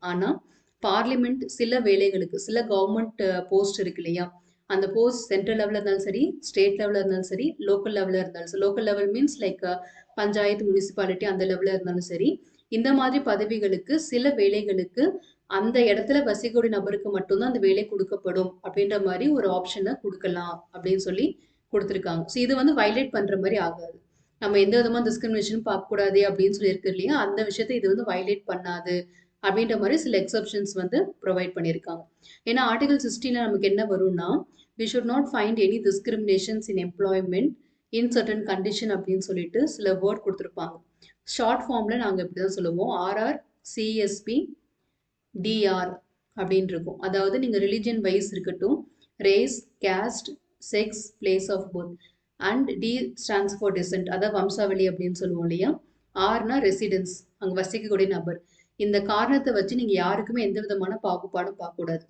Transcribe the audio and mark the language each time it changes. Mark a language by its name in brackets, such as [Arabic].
[Tamil] ஆனால் பார்லிமெண்ட் சில வேலைகளுக்கு, சில கவர்மெண்ட் போஸ்ட் இருக்கு இல்லையா, அந்த போஸ்ட் சென்ட்ரல் லெவலில் இருந்தாலும் சரி, ஸ்டேட் லெவலில் இருந்தாலும் சரி, லோக்கல் லெவலில் இருந்தாலும் சரி, local level means like panchayat, municipality அந்த லெவலில் இருந்தாலும் சரி, இந்த மாதிரி பதவிகளுக்கு சில வேலைகளுக்கு அந்த இடத்துல வசிக்கக்கூடிய நபருக்கு மட்டும்தான் அந்த வேலை கொடுக்கப்படும் அப்படின்ற மாதிரி ஒரு ஆப்ஷனை கொடுக்கலாம் அப்படின்னு சொல்லி கொடுத்துருக்காங்க. ஸோ இது வந்து வயலேட் பண்ற மாதிரி ஆகாது. நம்ம எந்த விதமான டிஸ்கிரிமினேஷன் பார்க்கக்கூடாது அப்படின்னு சொல்லி இருக்கு இல்லையா, அந்த விஷயத்தை இது வந்து வயலேட் பண்ணாது அப்படின்ற மாதிரி சில எக்ஸப்ஷன்ஸ் வந்து ப்ரொவைட் பண்ணியிருக்காங்க. ஏன்னா ஆர்டிகல் 16 நமக்கு என்ன வரும்னா, [English] we should not find any discriminations in employment in certain condition [Tamil] அப்படின்னு சொல்லிட்டு சில வேர்ட் கொடுத்துருப்பாங்க. ஷார்ட் ஃபார்மில் நாங்கள் இப்படி தான் சொல்லுவோம், ஆர்ஆர் சிஎஸ்பி டிஆர் அப்படின்னு இருக்கும். அதாவது நீங்கள் ரிலிஜன் வைஸ் இருக்கட்டும், race, caste, sex, place of birth, [English] and D stands for descent, [Tamil] அதாவது வம்சாவளி அப்படின்னு சொல்லுவோம் இல்லையா. ஆர்னா ரெசிடென்ஸ், அங்கே வசிக்கக்கூடிய நபர். இந்த காரணத்தை வச்சு நீங்கள் யாருக்குமே எந்த விதமான பாகுபாடும் பார்க்கக்கூடாது.